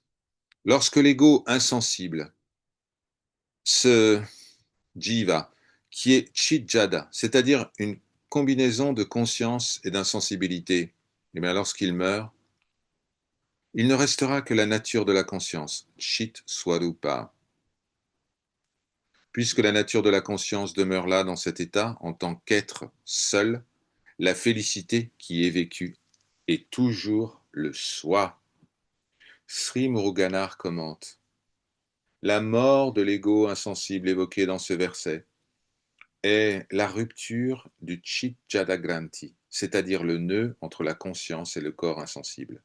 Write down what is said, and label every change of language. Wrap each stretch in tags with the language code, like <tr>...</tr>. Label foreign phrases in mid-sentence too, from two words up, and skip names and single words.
<fr>Lorsque l'ego insensible, ce jiva, qui est chitjada, c'est-à-dire une combinaison de conscience et d'insensibilité, et bien lorsqu'il meurt, il ne restera que la nature de la conscience,</fr> <sa>chit swarupa.</sa> <fr>Puisque la nature de la conscience demeure là dans cet état en tant qu'être seul, la félicité qui est vécue est toujours le soi. Sri Muruganar commente: la mort de l'ego insensible évoquée dans ce verset est la rupture du Chit-Jada-Granthi, c'est-à-dire le nœud entre la conscience et le corps insensible.</fr>